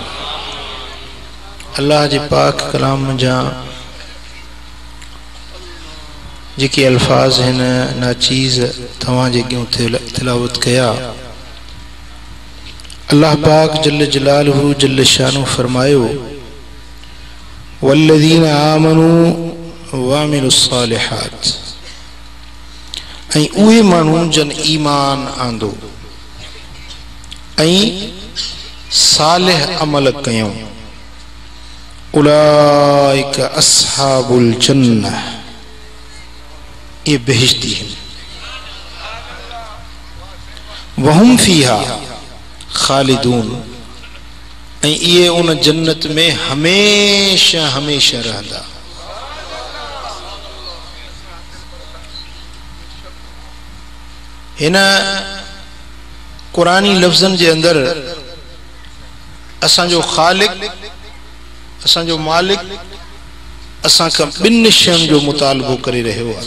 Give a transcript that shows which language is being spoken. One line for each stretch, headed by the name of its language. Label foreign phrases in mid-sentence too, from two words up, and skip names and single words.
Sindhi: अल्लाह जे पाक कलाम जा जेके अल्फाज हिन नाचीज़ तव्हां जे अॻियां तिलावत कया, अल्लाह पाक
Arabic: جل جلاله جل شانه
Sindhi: फरमायो,
Arabic: والذين آمنوا وعملوا الصالحات.
Sindhi: ऐं उहे माण्हू जन ईमान आंदो ऐं सालिह अमल कयूं,
Arabic: أولئك أصحاب الجنة,
Urdu: یہ بہشتی ہیں,
Arabic: وهم فيها خالدون,
Sindhi: ऐं ये उन जन्नत में हमेशा हमेशा रहंदा। हिन कुरानी लफ्ज़न जे अंदर असांजो खालिक, असांजो मालिक असां खां ॿिनि शयुनि जो मुतालबो करे रहियो आहे।